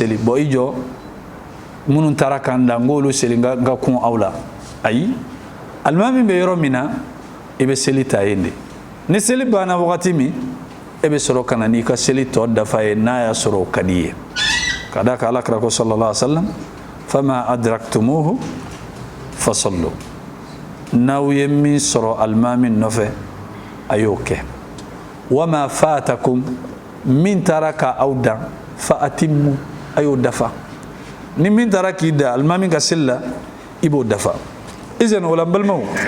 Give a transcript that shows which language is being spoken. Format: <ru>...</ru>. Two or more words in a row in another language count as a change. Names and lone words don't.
<bm>seli bon i jɔ minnu taara kan da n k'olu seli n ka kun aw la ayi alimami bɛ yɔrɔ min na i bɛ seli ta yen de ni seli banna wagati min e bɛ sɔrɔ ka na n'i ka seli tɔ dafa ye n'a y'a sɔrɔ o ka di ye ka da kan alakira ko</bm> <ar>صلى الله عليه وسلم فما أدركتموه فصلوا</ar> <bm>n'aw ye min sɔrɔ alimami nɔfɛ a y'o kɛ</bm> <ar>وما فاتكم</ar> <bm>min taara ka aw dan</bm> <ar>فأتموا</ar> <bm>a y'o dafa ni min taara k'i da alimami ka seli la i b'o dafa izan o la n balimaw</bm>